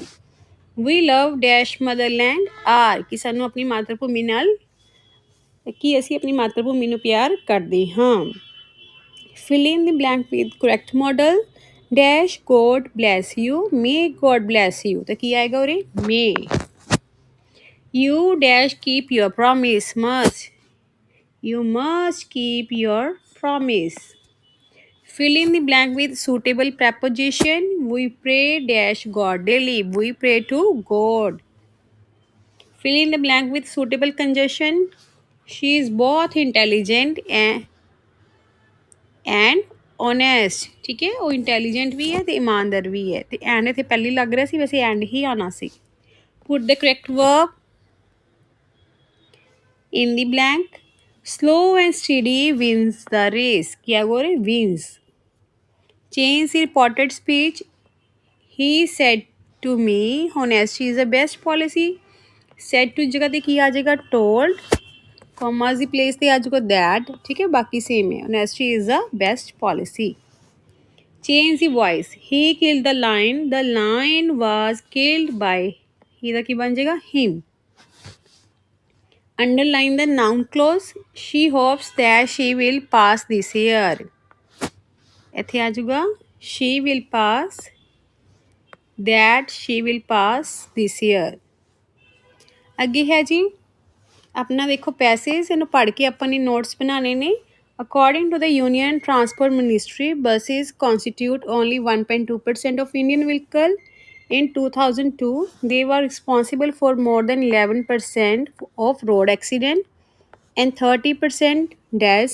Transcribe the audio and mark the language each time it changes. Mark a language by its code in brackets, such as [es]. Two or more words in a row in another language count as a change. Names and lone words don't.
[en] We love dash motherland are, [pa] ਕਿ ਸਾਨੂੰ ਆਪਣੀ ਮਾਤਰ ਭੂਮੀ ਨਾਲ, ਕਿ ਅਸੀਂ ਆਪਣੀ ਮਾਤਰ ਭੂਮੀ ਨੂੰ ਪਿਆਰ ਕਰਦੇ ਹਾਂ। [en] Fill in the blank with correct modal, dash God bless you, may God bless you, [pa] ਤਾਂ ਕੀ ਆਏਗਾ ਉਰੇ ਮੇ। [en] You dash keep your promise, you must keep your promise. Fill in the blank with suitable preposition. We pray dash God daily, we pray to God. Fill in the blank with suitable conjunction. She is both intelligent and honest, [pa] ਠੀਕ ਹੈ, ਉਹ ਇੰਟੈਲੀਜੈਂਟ ਵੀ ਹੈ ਅਤੇ ਇਮਾਨਦਾਰ ਵੀ ਹੈ। ਅਤੇ ਐਂਡ ਇੱਥੇ ਪਹਿਲੀ ਲੱਗ ਰਿਹਾ ਸੀ, ਵੈਸੇ ਐਂਡ ਹੀ ਆਉਣਾ ਸੀ। [en] Put the correct verb in the blank. Slow and steady wins the race. [hi] क्या बोल रहे? [en] Wins. Change the reported speech. He said to me, honesty is the best policy. Said to [pa] जगह ਤੇ ਕੀ ਆ ਜਾਏਗਾ? Told. Commas ਦੀ place ਤੇ ਆ ਜਾਊਗਾ that. [hi] ठीक है, बाकी same है. [en] Honesty is the best policy. Change the voice. He killed the lion. The lion was killed by. he [pa] ਦਾ ਕੀ ਬਣ ਜਾਏਗਾ? [en] Him. Underline the noun clause. She hopes that she will pass this year. [pa] ਇੱਥੇ ਆ ਜਾਊਗਾ [en] she will pass, that she will pass this year. [pa] ਅੱਗੇ ਹੈ ਜੀ ਆਪਣਾ ਦੇਖੋ ਪੈਸੇਜ, ਇਹਨੂੰ ਪੜ੍ਹ ਕੇ ਆਪਾਂ ਨੇ ਨੋਟਸ ਬਣਾਉਣੇ ਨੇ। [en] According to the Union Transport Ministry, buses constitute only 1.2% of Indian vehicle. In 2002, they were responsible for more than 11% of road accident and 30% deaths.